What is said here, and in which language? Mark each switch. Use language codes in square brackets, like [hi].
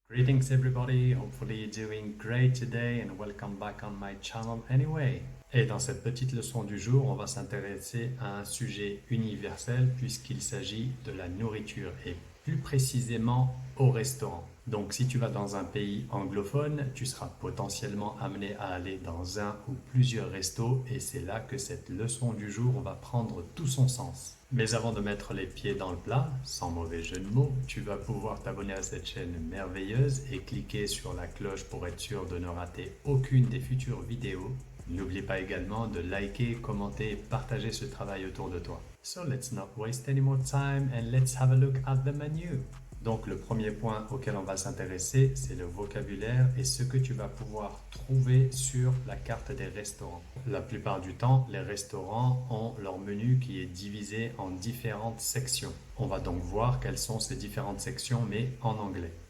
[en] Greetings everybody, hopefully you're doing great today and welcome back on my channel anyway. [fr] Et dans cette petite leçon du jour, on va s'intéresser à un sujet universel puisqu'il s'agit de la nourriture et plus précisément au restaurant. Donc si tu vas dans un pays anglophone, tu seras potentiellement amené à aller dans un ou plusieurs restos et c'est là que cette leçon du jour va prendre tout son sens. Mais avant de mettre les pieds dans le plat, sans mauvais jeu de mots, tu vas pouvoir t'abonner à cette chaîne merveilleuse et cliquer sur la cloche pour être sûr de ne rater aucune des futures vidéos. N'oublie pas également de liker, commenter et partager ce travail autour de toi. [en] So let's not waste any more time and let's have a look at the menu. [fr] Donc le premier point auquel on va s'intéresser, c'est le vocabulaire et ce que tu vas pouvoir trouver sur la carte des restaurants. La plupart du temps, les restaurants ont leur menu qui est divisé en différentes sections. On va donc voir quelles sont ces différentes sections, mais en anglais.